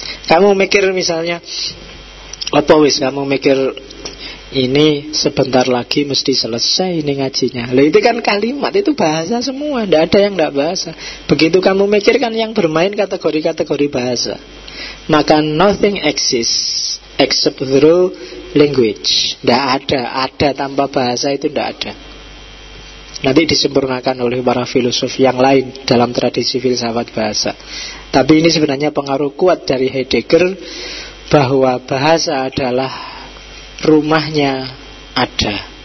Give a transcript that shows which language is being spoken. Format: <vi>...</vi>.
<id>Kamu mikir misalnya, apa wis kamu mikir, ini sebentar lagi mesti selesai ini ngajinya. Loh, itu kan kalimat, itu bahasa semua. Tidak ada yang tidak bahasa. Begitu kamu mikir kan yang bermain kategori-kategori bahasa.</id> <en>Maka nothing exists except through language.</en> <id>Tidak ada, ada tanpa bahasa itu tidak ada. Nanti disempurnakan oleh para filosof yang lain dalam tradisi filsafat bahasa. Tapi ini sebenarnya pengaruh kuat dari Heidegger, bahwa bahasa adalah rumahnya ada.</id>